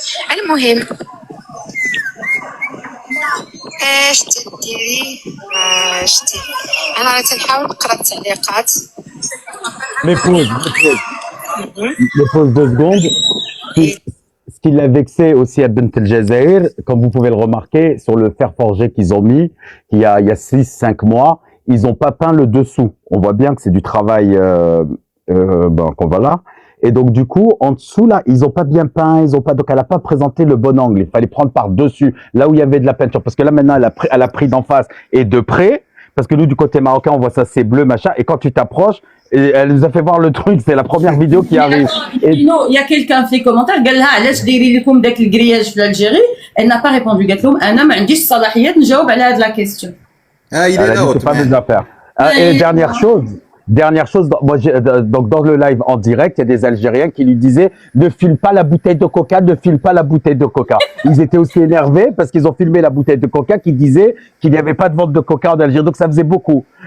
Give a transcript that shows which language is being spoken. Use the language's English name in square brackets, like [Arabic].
[Arabic] المهم اش تديري شتي انا راه تنحاول نقرا التعليقات. [French] Mais pause 2 secondes. Ce qui l'a vexé aussi à Bent El Jazair, comme vous pouvez le remarquer, sur le fer forgé qu'ils ont mis, il y a 6-5 mois, ils n'ont pas peint le dessous. On voit bien que c'est du travail qu'on va là. Et donc du coup, en dessous là, ils ont pas bien peint, donc elle a pas présenté le bon angle. Il fallait prendre par dessus, là où il y avait de la peinture, parce que là maintenant elle a pris d'en face et de près, parce que nous du côté marocain on voit ça c'est bleu machin, et quand tu t'approches, elle nous a fait voir le truc, c'est la première vidéo qui arrive. Non, il y a quelqu'un fait commentaire, [Arabic] قال لها علاش دايرين لكم داك الكرياج في l'Algérie. [French] Elle n'a pas répondu, [Arabic] قالت لهم انا ما عنديش صلاحيات نجاوب على هذه la question. [French] Ah, il est là, c'est pas mes affaires. Et dernière chose, moi, donc dans le live en direct, il y a des Algériens qui lui disaient ne file pas la bouteille de coca, ne file pas la bouteille de coca. Ils étaient aussi énervés parce qu'ils ont filmé la bouteille de coca qui disait qu'il n'y avait pas de vente de coca en Algérie, donc ça faisait beaucoup.